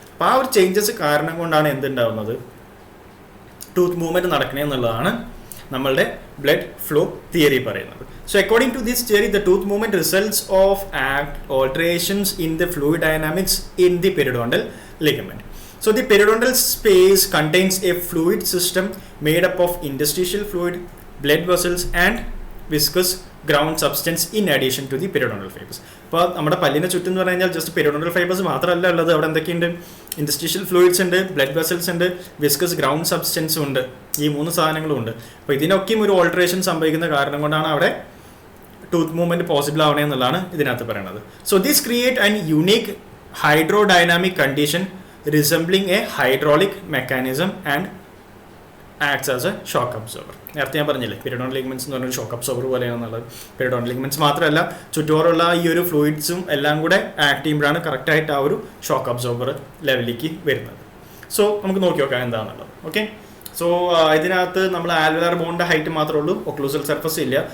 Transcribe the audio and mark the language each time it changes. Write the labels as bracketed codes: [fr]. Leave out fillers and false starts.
[ml] അപ്പോൾ ആ ഒരു ചേഞ്ചസ് കാരണം കൊണ്ടാണ് എന്തുണ്ടാവുന്നത്? ടൂത്ത് മൂവ്മെൻറ്റ് നടക്കണേ എന്നുള്ളതാണ് നമ്മളുടെ ബ്ലഡ് ഫ്ലോ തിയറി പറയുന്നത്. [en] So according to this theory the tooth movement results of alterations in the fluid dynamics in the periodontal ligament. So the periodontal space contains a fluid system made up of interstitial fluid, blood vessels and viscous ground substance in addition to the periodontal fibers. [ml] അപ്പോൾ നമ്മുടെ പല്ലിന് ചുറ്റും എന്ന് പറഞ്ഞു കഴിഞ്ഞാൽ just periodontal fibres മാത്രമല്ല ഉള്ളത്, അവിടെ എന്തൊക്കെയുണ്ട്? ഇൻഡസ്ട്രീഷ്യൽ ഫ്ലൂയിഡ്സ് ഉണ്ട്, ബ്ലഡ് വെസൽസ് ഉണ്ട്, വിസ്കസ് ഗ്രൗണ്ട് സബ്സ്റ്റൻസും ഉണ്ട്. ഈ 3 സാധനങ്ങളും ഉണ്ട്. അപ്പോൾ ഇതിനൊക്കെയും ഒരു ഓൾട്ടറേഷൻ സംഭവിക്കുന്ന കാരണം കൊണ്ടാണ് അവിടെ ടൂത്ത് മൂവ്മെന്റ് പോസിബിൾ ആവണേ എന്നുള്ളതാണ് ഇതിനകത്ത് പറയുന്നത്. [en] So this create an unique hydrodynamic condition resembling a hydraulic mechanism and acts as a shock absorber. [ml] നേരത്തെ ഞാൻ പറഞ്ഞില്ലേ പെരിഡോണ്ടൽ ലിഗമെന്റ്സ് എന്ന് പറഞ്ഞൊരു ഷോക്ക് അബ്സോർബർ പോലെയാണെന്നുള്ളത്. പെരിഡോണ്ടൽ ലിഗമെന്റ്സ് മാത്രമല്ല ചുറ്റോറുള്ള ഈ ഒരു ഫ്ലൂയിഡ്സും എല്ലാം കൂടെ ആക്ട് ചെയ്യുമ്പോഴാണ് കറക്റ്റായിട്ട് ആ ഒരു ഷോക്ക് അബ്സോർബർ ലെവലിലേക്ക് വരുന്നത്. സോ നമുക്ക് നോക്കി നോക്കാം എന്താണെന്നുള്ളത്. ഓക്കെ, സോ ഇതിനകത്ത് നമ്മൾ ആൽവലാർ ബോണിൻ്റെ ഹൈറ്റ് മാത്രമേ ഉള്ളൂ, ഒക്ലൂസൽ സർഫസ് ഇല്ല.